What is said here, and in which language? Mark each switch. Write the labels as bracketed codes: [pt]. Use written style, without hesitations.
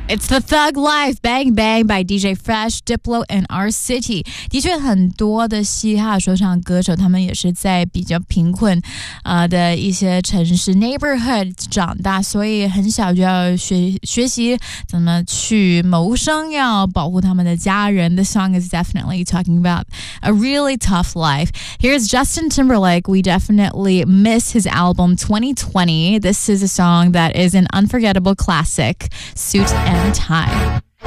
[en] The Thug Life Bang Bang by DJ Fresh, Diplo and R-City. [zh] 的确很多的嘻哈说唱歌手他们也是在比较贫困、的一些城市 neighborhood 长大，所以很小就要 学习怎么去谋生，要保护他们的家人。 [en] This song is definitely talking about a really tough life. Here's Justin Timberlake. We definitely miss his album 2020. This is a song that is an unforgettable classic, Suit and Tie.